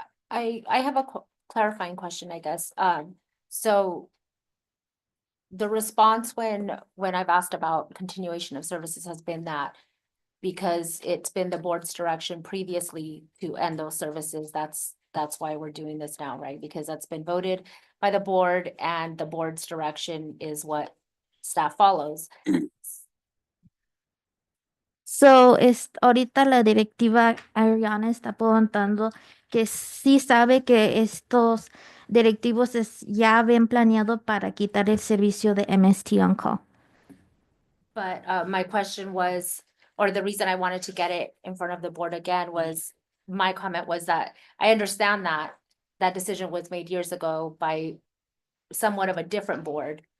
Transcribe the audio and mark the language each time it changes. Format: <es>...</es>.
<en>I have a clarifying question, I guess. So the response when I've asked about continuation of services has been that because it's been the board's direction previously to end those services, that's why we're doing this now, right? Because that's been voted by the board and the board's direction is what staff follows.</en> <es>So, ahorita la directiva Ariana está preguntando que sí sabe que estos directivos ya habían planeado para quitar el servicio de MST on call.</es> <en>But my question was, or the reason I wanted to get it in front of the board again was, my comment was that I understand that that decision was made years ago by somewhat of a different board.</en>